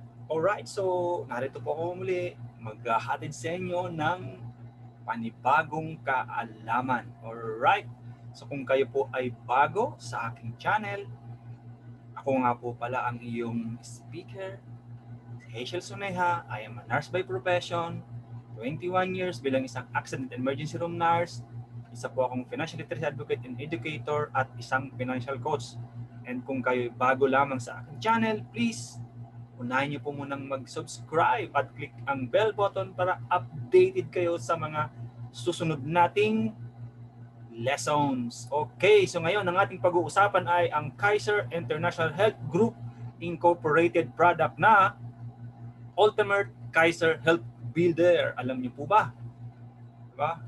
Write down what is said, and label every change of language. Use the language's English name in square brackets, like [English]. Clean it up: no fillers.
[Filipino] Alright, so narito po ako muli maghahatid sa inyo ng panibagong kaalaman. Alright, so kung kayo po ay bago sa aking channel, ako nga po pala ang iyong speaker, Hazel Soneja. [English] I am a nurse by profession, 21 years [Filipino] bilang isang [English] accident emergency room nurse, [Filipino] isa po akong [English] financial literacy advocate and educator [Filipino] at isang [English] financial coach. [Filipino] And kung kayo bago lamang sa aking channel, please unahin niyo po munang mag-subscribe at click ang bell button para updated kayo sa mga susunod nating lessons. Okay, so ngayon ang ating pag-uusapan ay ang Kaiser International Health Group Incorporated product na Ultimate Kaiser Health Builder. Alam niyo po ba? Diba?